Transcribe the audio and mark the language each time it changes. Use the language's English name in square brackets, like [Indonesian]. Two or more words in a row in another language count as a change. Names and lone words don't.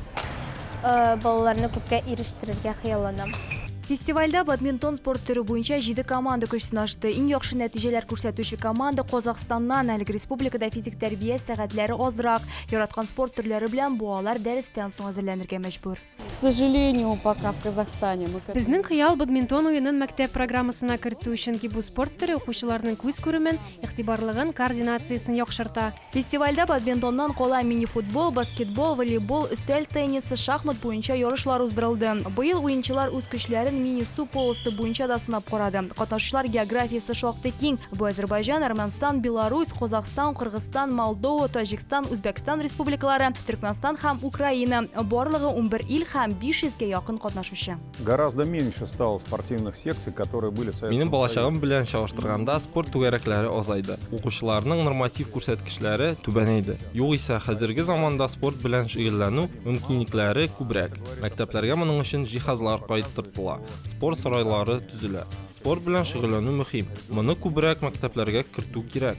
[Tatar] Балаларны күпкә ирештерергә хыялланам. Фестивальдә бадминтон спорт түрі буенча 7 команда көч сынашты. Иң яхшы нәтиҗәләр күрсәтүче команда Казакъстаннан, әлеге республикада физик тәрбия сәгатьләре азрак. Яраткан спорт төрләре белән балалар дәрестән соң әзерләнергә мәҗбүр. [Russian] К сожалению, пока в Казахстане [Tatar] Безнең хыял бадминтон уенын мәктәп программасына кертү өчен ки бу спорт төре укучыларның күз күремен, игътибарлыгын, координациясын яхшырта. Фестивальдә бадминтоннан кала мини-футбол, баскетбол, волейбол, өстәл теннисы, шахмат буенча ярышлар уздырылды. Быел уенчылар үз көчләрен мини-су полосы буенча да сынап карады. Катнашучылар географиясы шактый киң. Бу Азәрбайҗан, Армәнстан, Беларусь, Казакъстан, Кыргызстан, Молдова, Таҗикстан, Үзбәкстан республикалары, Төркмәнстан һәм Украина. Барлыгы 11 ил һәм 500-ге якын катнашучы. [Russian] Гораздо меньше стало спортивных секций, которые были в Советском [Tatar] Минем балачагым белән чагыштырганда спорт түгәрәкләре азайды. Укучыларның норматив күрсәткечләре түбәнәйде. Югыйсә хәзерге заманда спорт белән шөгыльләнү мөмкинлекләре күбрәк. Мәктәпләргә моның өчен җиһазлар кайтыртыла. Спорт сарайлары төзелә. Спорт белән шөгыльләнү мөһим. Моны күбрәк мәктәпләргә кертү кирәк.